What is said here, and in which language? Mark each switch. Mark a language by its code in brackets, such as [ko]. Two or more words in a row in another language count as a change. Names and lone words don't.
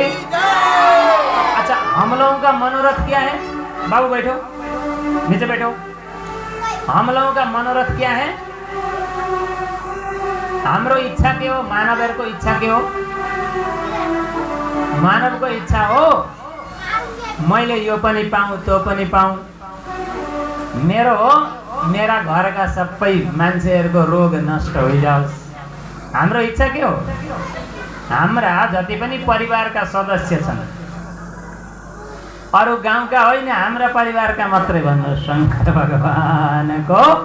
[hi] अच्छा, हम लोगों का मनोरथ क्या है? बाबू बैठो, नीचे बैठो। हम लोगों का मनोरथ क्या है? [ne] हमरो इच्छा के हो, मानव को इच्छा के हो, मानव को इच्छा हो मैले यो पनि पाऊँ त्यो पनि पाऊँ, [hi] मेरा घर का [ne] सबै मान्छेहरूको रोग नष्ट होइजाओस्। हाम्रो इच्छा के हो? हाम्रा जति पनि परिवारका सदस्य छन्, अरू गाउँका होइन, हाम्रा परिवारका मात्रै भन्नु शंकर भगवानको।